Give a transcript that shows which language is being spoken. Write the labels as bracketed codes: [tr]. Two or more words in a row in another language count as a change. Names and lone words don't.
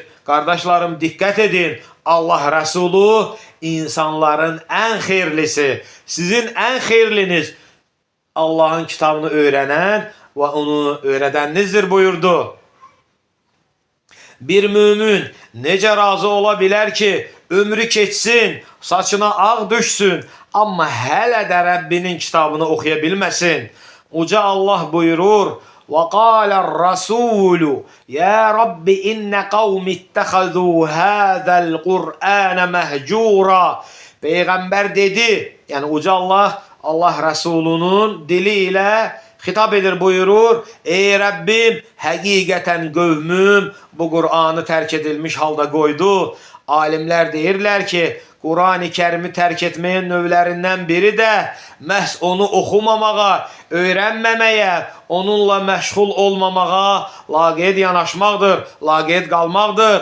[az] Qardaşlarım, diqqət edin, Allah Rəsulu insanların ən xeyirlisi, sizin ən xeyirliniz Allah'ın kitabını öyrənən və onu öyrədəninizdir buyurdu. Bir mümin necə razı ola bilər ki, ömrü keçsin, saçına ağ düşsün, amma hələ də Rəbbinin kitabını oxuya bilməsin. Uca Allah buyurur, [ar] وَقَالَ الرَّسُولُ يَا رَبِّ إِنَّ قَوْمِ اتَّخَذُوا هَذَا الْقُرْآنَ مَهْجُورًا. [az] Peyğəmbər dedi, yəni Uca Allah, Allah Rəsulunun dili ilə xitab edir, buyurur, ey Rəbbim, həqiqətən qövmüm bu Qur'anı tərk edilmiş halda qoydu. Alimlər deyirlər ki, Quran-ı Kərimi tərk etməyin növlərindən biri də məhz onu oxumamağa, öyrənməməyə, onunla məşğul olmamağa laqeyd yanaşmaqdır, laqeyd qalmaqdır.